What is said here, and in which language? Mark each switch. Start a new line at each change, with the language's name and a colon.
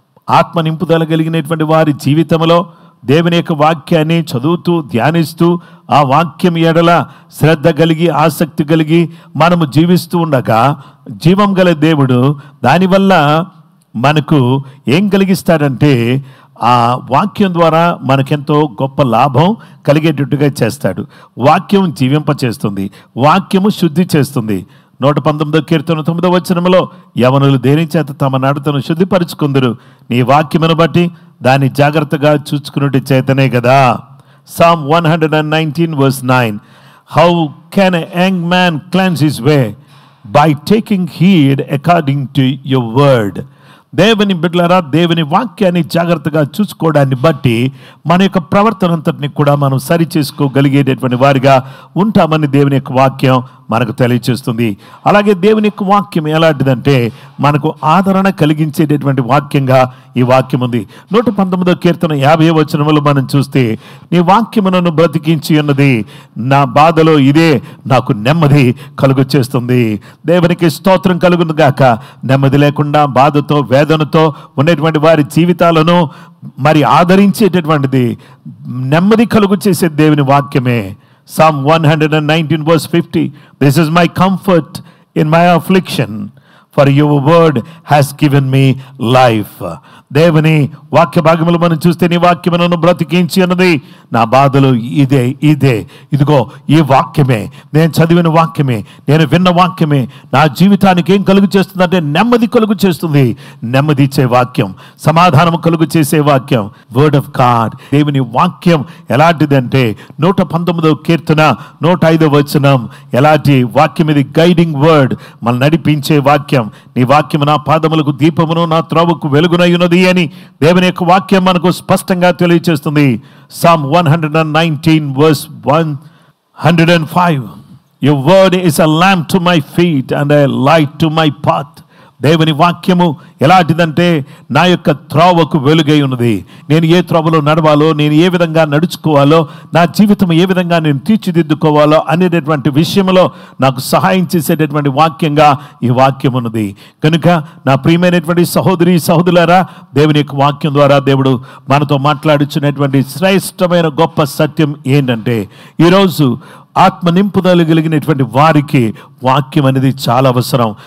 Telugu: ఆత్మ నింపుదల కలిగినటువంటి వారి జీవితంలో దేవుని యొక్క వాక్యాన్ని చదువుతూ ధ్యానిస్తూ ఆ వాక్యం ఎడల శ్రద్ధ కలిగి ఆసక్తి కలిగి మనము జీవిస్తూ ఉండగా జీవం గల దేవుడు దానివల్ల మనకు ఏం కలిగిస్తాడంటే ఆ వాక్యం ద్వారా మనకెంతో గొప్ప లాభం కలిగేటట్టుగా చేస్తాడు. వాక్యం జీవింపచేస్తుంది, వాక్యము శుద్ధి చేస్తుంది. 119వ కీర్తన 9వ వచనములో యవనులు దేని చేత తమ నడతను శుద్ధిపరుచుకుందరు, నీ వాక్యమును బట్టి దాన్ని జాగ్రత్తగా చూచుకున్నట్టు చేతనే కదా.
English: Psalm 119 verse 9. How can a young man cleanse his way? By taking heed according to your word.
Telugu: దేవుని బిడ్డలారా, దేవుని వాక్యాన్ని జాగ్రత్తగా చూసుకోవడాన్ని బట్టి మన యొక్క ప్రవర్తన అంతటిని కూడా మనం సరి చేసుకోగలిగేటటువంటి వారిగా ఉంటామని దేవుని యొక్క వాక్యం మనకు తెలియచేస్తుంది. అలాగే దేవుని యొక్క వాక్యం ఎలాంటిదంటే మనకు ఆదరణ కలిగించేటటువంటి వాక్యంగా ఈ వాక్యం ఉంది. 119వ కీర్తన 50వ వచనములో మనం చూస్తే, నీ వాక్యము నన్ను బ్రతికించి ఉన్నది, నా బాధలో ఇదే నాకు నెమ్మది కలుగు చేస్తుంది. దేవునికి స్తోత్రం కలుగును గాక. నెమ్మది లేకుండా బాధతో వేదనతో ఉన్నటువంటి వారి జీవితాలను మరి ఆదరించేటటువంటిది నెమ్మది కలుగు చేసే దేవుని వాక్యమే.
English: Psalm 119 verse 50. This is my comfort in my affliction, for your word has given me life.
Telugu: దేవుని వాక్య భాగములు మనం చూస్తే, నీ వాక్యమును బ్రతికించి అన్నది, నా బాధలు ఇదే ఇదిగో ఈ వాక్యమే, నేను చదివిన వాక్యమే, నేను విన్న వాక్యమే నా జీవితానికి ఏం కలుగు చేస్తుందంటే నెమ్మది కలుగు చేస్తుంది. నెమ్మది ఇచ్చే వాక్యం, సమాధానం కలుగు చేసే వాక్యం, వర్డ్ ఆఫ్ గాడ్. దేవుని వాక్యం ఎలాంటిదంటే 119వ కీర్తన 105వ వచనం ఎలాంటి వాక్యం ఇది? గైడింగ్ వర్డ్, మనం నడిపించే వాక్యం. నీ వాక్యము నా పాదములకు దీపమును, నా త్రోవకు వెలుగునయ్యున్నది అని దేవుని యొక్క వాక్యం మనకు స్పష్టంగా తెలియజేస్తుంది.
English: Psalm 119 verse 105. Your word is a lamp to my feet and a light to my path.
Telugu: దేవుని వాక్యము ఎలాంటిదంటే నా యొక్క త్రోవకు వెలుగై ఉన్నది. నేను ఏ త్రోవలో నడవాలో, నేను ఏ విధంగా నడుచుకోవాలో, నా జీవితం ఏ విధంగా నేను తీర్చిదిద్దుకోవాలో అనేటటువంటి విషయంలో నాకు సహాయం చేసేటటువంటి వాక్యంగా ఈ వాక్యం ఉన్నది. కనుక నా ప్రియమైనటువంటి సహోదరి సహోదరులారా, దేవుని యొక్క వాక్యం ద్వారా దేవుడు మనతో మాట్లాడుచున్నటువంటి శ్రేష్టమైన గొప్ప సత్యం ఏంటంటే, ఈరోజు ఆత్మ నింపుదల కలిగినటువంటి వారికి వాక్యం అనేది చాలా అవసరం.